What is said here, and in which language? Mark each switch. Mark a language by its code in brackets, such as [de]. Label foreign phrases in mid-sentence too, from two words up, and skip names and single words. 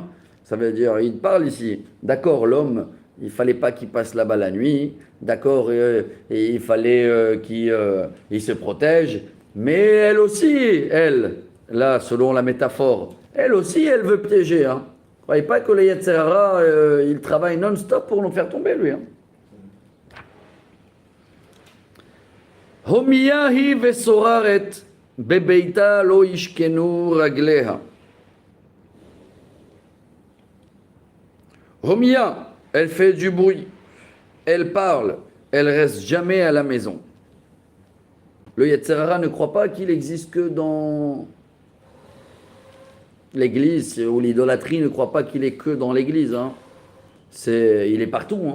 [fr] Ça veut dire, il parle ici. D'accord, l'homme, il fallait pas qu'il passe là-bas la nuit. D'accord, et il fallait qu'il il se protège. Mais elle aussi, elle, là, selon la métaphore, elle aussi, elle veut piéger. Hein. Croyez pas que le [he] Yetzer Hara, [fr] il travaille non-stop pour nous faire tomber, lui. Hein. [he] Homiyahi vesoraret bebeita lo ishkenu ragleha. Homia, [fr] elle fait du bruit, elle parle, elle reste jamais à la maison. Le [he] Yetzer Hara [fr] ne croit pas qu'il existe que dans l'église, ou l'idolâtrie ne croit pas qu'il est que dans l'église. Hein. Il est partout. Hein.